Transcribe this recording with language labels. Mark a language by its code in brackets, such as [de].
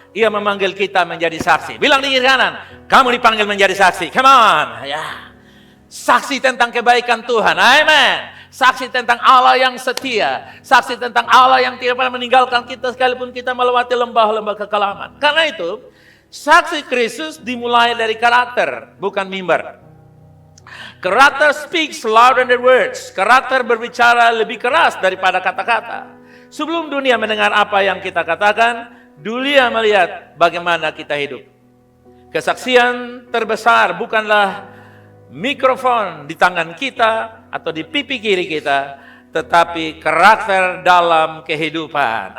[id] Ia memanggil kita menjadi saksi. Bilang di kiri kanan, kamu dipanggil menjadi saksi. [en] Come on. [id] Ya. Saksi tentang kebaikan Tuhan. Amen. Saksi tentang Allah yang setia. Saksi tentang Allah yang tidak pernah meninggalkan kita sekalipun kita melewati lembah-lembah kekelaman. Karena itu, saksi Kristus dimulai dari karakter, bukan mimbar. [en] Karakter speaks louder than words. [id] Karakter berbicara lebih keras daripada kata-kata. Sebelum dunia mendengar apa yang kita katakan, dunia melihat bagaimana kita hidup. Kesaksian terbesar bukanlah mikrofon di tangan kita atau di pipi kiri kita, tetapi karakter dalam kehidupan.